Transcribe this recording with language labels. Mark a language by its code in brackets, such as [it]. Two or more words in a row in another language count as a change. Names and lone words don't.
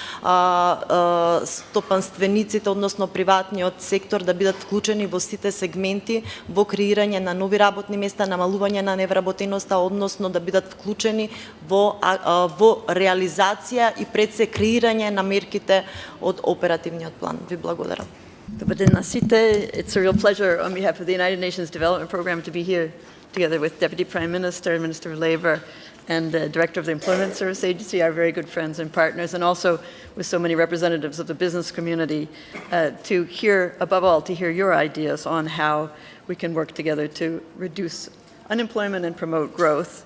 [mk] стопанствениците, односно приватниот сектор, да бидат вклучени во сите сегменти, во креирање на нови работни места, намалување на невработеноста, односно да бидат вклучени во реализација и пред се креирање на мерките од оперативниот план. Ви благодарам. Добар ден на сите. [en] It's a real pleasure on behalf of the United Nations Development Program to be here together with Deputy Prime Minister, Minister of Labour, and Director of the Employment Service Agency, our very good friends and partners, and also with so many representatives of the business community to hear, above all, to hear your ideas on how we can work together to reduce unemployment and promote growth.